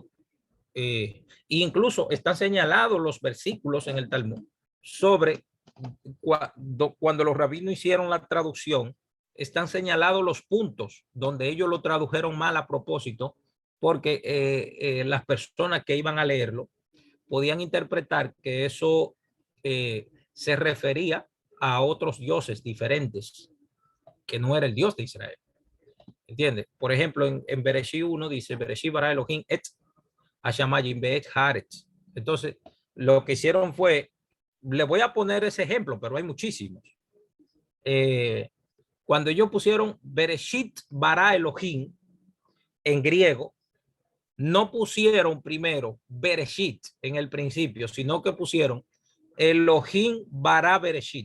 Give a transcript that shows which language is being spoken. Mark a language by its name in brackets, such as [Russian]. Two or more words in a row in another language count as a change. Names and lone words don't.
[Spanish] Incluso están señalados los versículos en el Talmud sobre cuando los rabinos hicieron la traducción, están señalados los puntos donde ellos lo tradujeron mal a propósito, porque las personas que iban a leerlo podían interpretar que eso se refería a otros dioses diferentes, que no era el Dios de Israel. ¿Entiendes? Por ejemplo, en Bereshit 1 dice, [Hebrew] בראשית ברא אלהים את השמים ואת הארץ. [Spanish] Entonces, lo que hicieron fue, le voy a poner ese ejemplo, pero hay muchísimos. Cuando ellos pusieron [Hebrew] בראשית ברא אלהים [Spanish] en griego, no pusieron primero Bereshit en el principio, sino que pusieron [Hebrew] אלהים ברא בראשית.